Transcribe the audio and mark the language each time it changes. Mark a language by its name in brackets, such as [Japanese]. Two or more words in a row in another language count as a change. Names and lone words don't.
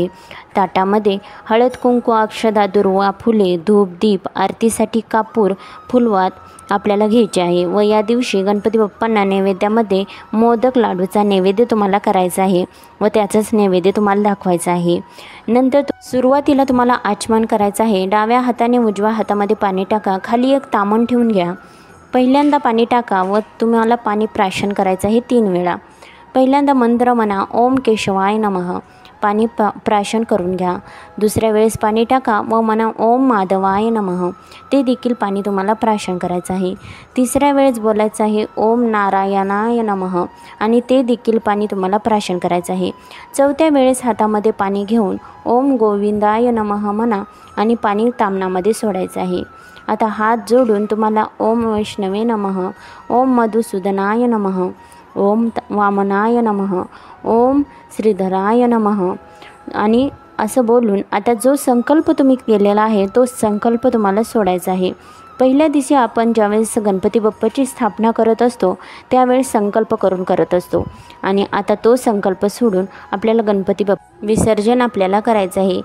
[Marathi] ताटामध्ये हळद, कुंकू, अक्षदा, दुर्वा, फुले, धूप, दीप, आरतीसाठी कापूर, फुलवात आपल्याला घ्यायचे आहे व या दिवशी गणपती बाप्पांना नैवेद्यामध्ये मोदक लाडूचा नैवेद्य तुम्हाला करायचा आहे व त्याचंच नैवेद्य तुम्हाला दाखवायचं आहे। नंतर सुरुवातीला तुम्हाला आचमन करायचं आहे। डाव्या हाताने उजव्या हातामध्ये पाणी टाका, खाली एक तामण ठेवून घ्या। पहिल्यांदा पाणी टाका व तुम्हाला पाणी प्राशन करायचं आहे 3 वेळा। पहिल्यांदा मंत्र म्हणा, [Sanskrit] ओम केशवाय नमः, [Marathi] पाणी प्राशन करून घ्या। दुसऱ्या वेळेस पाणी टाका व म्हणा [Sanskrit] ओम माधवाय नमः, [Marathi] ते देखील पाणी तुम्हाला प्राशन करायचं आहे। तिसऱ्या वेळेस बोलायचं आहे [Sanskrit] ओम नारायणाय नमः [Marathi] आणि ते देखील पाणी तुम्हाला प्राशन करायचं आहे। चौथ्या वेळेस हातामध्ये पाणी घेऊन [Sanskrit] ओम गोविंदाय नमः [Marathi] म्हणा आणि पाणी तामणामध्ये सोडायचं आहे। आता हात जोडून तुम्हाला [Sanskrit] ओम वैष्णवे नमः, ओम मधुसूदनाय नमः, ओम वामनाय नमः, ओम श्रीधराय नमः [Marathi] आणि असं बोलून आता जो संकल्प तुम्ही केलेला आहे तो संकल्प तुम्हाला सोडायचा आहे। पहिल्या दिवशी आपण ज्यावेळेस गणपती बाप्पाची स्थापना करत असतो त्यावेळेस संकल्प करून करत असतो आणि आता तो संकल्प सोडून आपल्याला गणपती बाप्पा विसर्जन आपल्याला करायचं आहे।